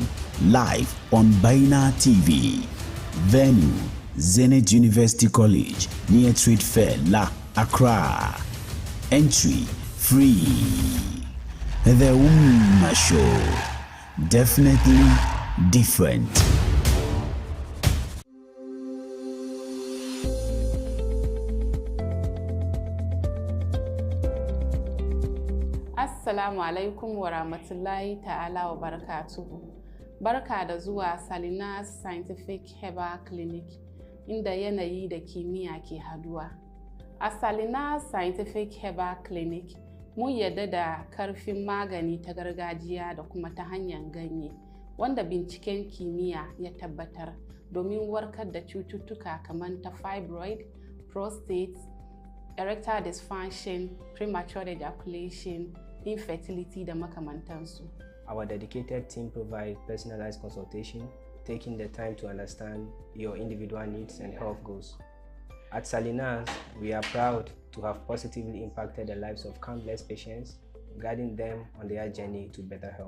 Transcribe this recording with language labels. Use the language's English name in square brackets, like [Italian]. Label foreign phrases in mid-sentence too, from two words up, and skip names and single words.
[English] live on Baina TV. Venue, Zenith University College, near Trade Fair, La Accra. Entry free. The Umma Show, definitely different. [Arabic] السلام عليكم ورحمة الله تعالى وبركاته. [Hausa] Barka da zuwa Salinas Scientific Herbal Clinic, inda yanayi da kimiyya ke haduwa. A Salinas Scientific Herbal Clinic, mun yadda da karfin magani ta gargajiya da kuma ta hanyar ganye, wanda binciken kimiyya ya tabbatar domin warkar da cututtuka kamar ta fibroid, prostate, [English] erectile dysfunction, premature ejaculation, [Hausa] infertility da makamantansu. [English] Our dedicated team provides personalized consultation, taking the time to understand your individual needs and health goals. At Salinas, we are proud to have positively impacted the lives of countless patients, guiding them on their journey to better health.